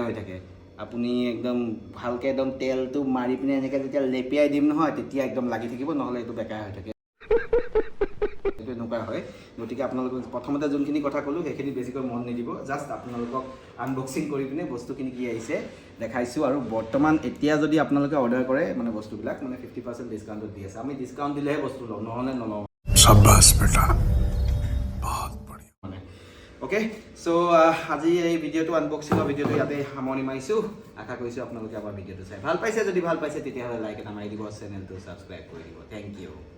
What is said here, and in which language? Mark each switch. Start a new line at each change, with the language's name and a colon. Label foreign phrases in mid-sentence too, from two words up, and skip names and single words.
Assamese: হৈ থাকে আপুনি একদম ভালকৈ একদম তেলটো মাৰি পিনে এনেকৈ যেতিয়া লেপিয়াই দিম নহয় তেতিয়া একদম লাগি থাকিব নহ'লে এইটো বেকাই হৈ থাকে এইটো এনেকুৱা হয় গতিকে আপোনালোকক প্ৰথমতে যোনখিনি কথা ক'লোঁ সেইখিনি বেছিকৈ মন নিদিব জাষ্ট আপোনালোকক আনবক্সিং কৰি পিনে বস্তুখিনি কি আহিছে দেখাইছোঁ আৰু বৰ্তমান এতিয়া যদি আপোনালোকে অৰ্ডাৰ কৰে মানে বস্তুবিলাক মানে 50% ডিছকাউণ্টত দি আছে আমি ডিছকাউণ্ট দিলেহে বস্তু লওঁ নহ'লে নলওঁ
Hindi: शाबाश बेटा बहुत बढ़िया
Assamese: মানে
English: okay so'
Assamese: আজি এই ভিডিঅ'টো আনবক্সিঙৰ ভিডিঅ'টো ইয়াতে সামৰণি মাৰিছোঁ আশা কৰিছোঁ আপোনালোকে আমাৰ ভিডিঅ'টো চাই ভাল পাইছে যদি ভাল পাইছে তেতিয়াহ'লে লাইক এটা মাৰি দিব চেনেলটো ছাবস্ক্ৰাইব কৰি দিব
English: thank you